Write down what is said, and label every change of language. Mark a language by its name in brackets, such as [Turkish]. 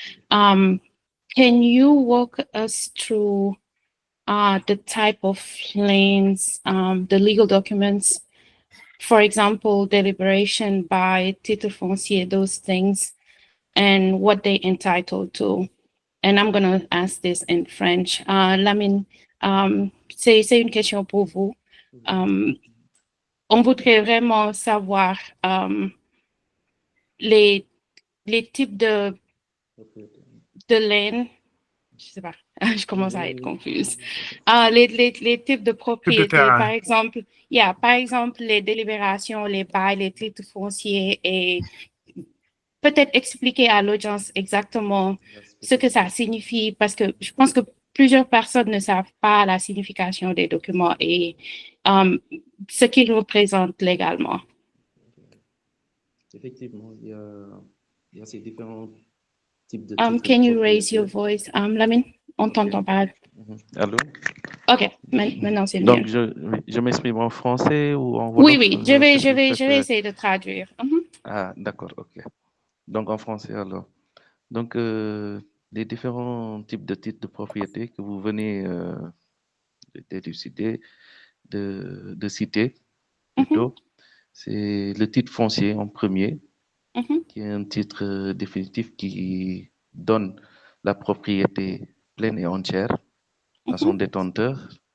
[English] Can you walk us through the type of plans, the legal documents, for example, deliberation by titre foncier, those things, and what they entitled to? And I'm going to ask this in French. [French] Lamine, c'est une question pour vous. On voudrait vraiment savoir les types de laine. Je sais pas, je commence à être confuse. Les types de propriétés, par exemple, les délibérations, les bails, les titres fonciers, et peut-être expliquer à l'audience exactement ce que ça signifie, parce que je pense que plusieurs personnes ne savent pas la signification des documents et ce qu'ils représentent légalement. Effectivement, il y a ces différents types de [English] can you raise your voice, Lamine? [French] On t'entend pas. Allô? Ok, maintenant c'est mieux. Donc, je m'exprime en français ou en wolof? Oui, je vais essayer de traduire. Ah, d'accord, ok. Donc, en français alors. Donc, les différents types de titres de propriété que vous venez d'élucider, de citer plutôt, c'est le titre foncier en premier, qui est un titre définitif qui donne la propriété pleine et entière à son détenteur.